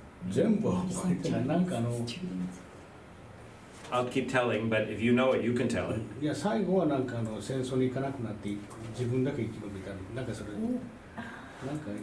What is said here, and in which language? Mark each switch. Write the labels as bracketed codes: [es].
[ja] 全部は覚えてないなんか [en] I'll keep telling, but if you know it, you can tell it. [ja] いや最後はなんか戦争に行かなくなって自分だけ生き延びたなんかそれなんか